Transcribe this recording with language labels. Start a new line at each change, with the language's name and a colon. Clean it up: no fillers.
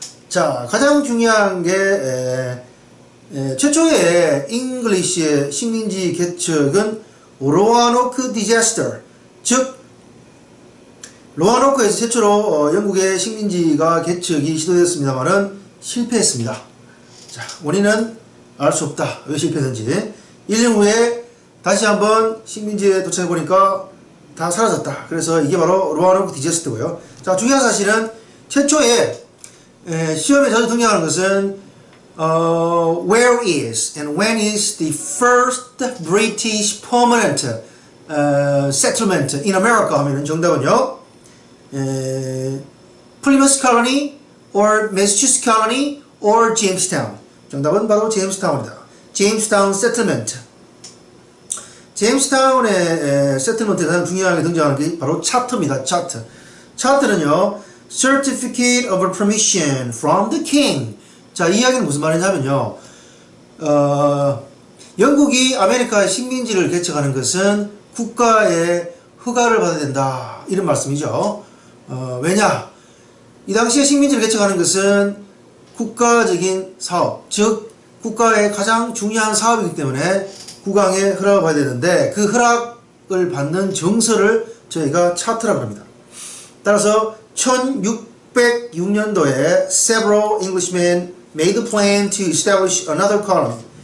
Korean: 자, 가장 중요한 게 최초의 잉글리시의 식민지 개척은 로아노크 디자스터, 즉 로아노크에서 최초로 영국의 식민지가 개척이 시도되었습니다만은 실패했습니다. 자, 원인은 알 수 없다. 왜 실패했는지. 1년 후에 다시 한번 식민지에 도착해 보니까 다 사라졌다. 그래서 이게 바로 로아노크 디자스터고요. 자, 중요한 사실은 최초에 시험에 자주 등장하는 것은
English: where is and when is the first British permanent settlement in America
Korean: 하면 정답은요,
English: Plymouth Colony or Massachusetts Colony or Jamestown.
Korean: 정답은 바로 제임스타운이다. 제임스타운 세틀먼트. 제임스타운의 세틀먼트에 가장 중요하게 등장하는 게 바로 차트입니다. 차트. 차트는요,
English: Certificate of Permission from the King.
Korean: 자, 이 이야기는 무슨 말이냐면요, 영국이 아메리카의 식민지를 개척하는 것은 국가의 허가를 받아야 된다, 이런 말씀이죠. 왜냐? 이 당시에 식민지를 개척하는 것은 국가적인 사업, 즉 국가의 가장 중요한 사업이기 때문에 국왕의 허락을 받아야 되는데, 그 허락을 받는 정서를 저희가 차트라고 합니다. 따라서 1606년도에
English: several Englishmen made a plan to establish another colony.